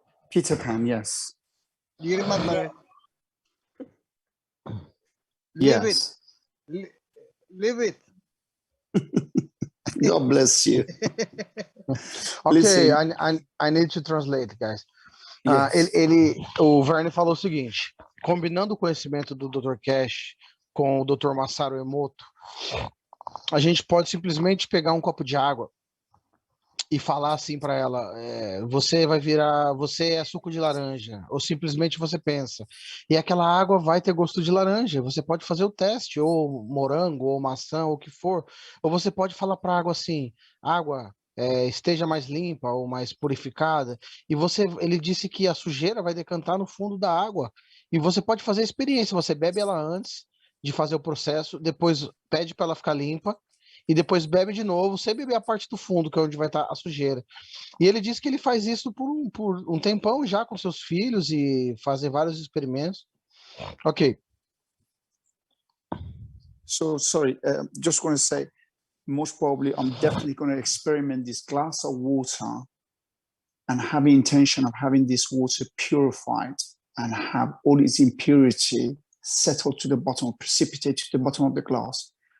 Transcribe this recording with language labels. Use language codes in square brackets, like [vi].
[en] Peter Pan, yes. Do you remember it? Yes. Live it. God bless you. Ok, I need to translate, guys. Yes. [pt] O Vernie falou o seguinte: combinando o conhecimento do Dr. Cash com o Dr. Masaru Emoto, a gente pode simplesmente pegar um copo de água e falar assim para ela: você é suco de laranja, ou simplesmente você pensa, e aquela água vai ter gosto de laranja. Você pode fazer o teste, ou morango, ou maçã, ou o que for, ou você pode falar para a água assim: água, esteja mais limpa ou mais purificada, e ele disse que a sujeira vai decantar no fundo da água, e você pode fazer a experiência. Você bebe ela antes de fazer o processo, depois pede para ela ficar limpa, e depois bebe de novo, sem beber a parte do fundo, que é onde vai estar a sujeira. E ele disse que ele faz isso por um tempão já com seus filhos e fazem vários experimentos. [en] Ok. So, sorry, just going to say, most probably I'm definitely going to experiment this glass of water and have the intention of having this water purified and have all its impurity settled to the bottom, precipitate to the bottom of the glass.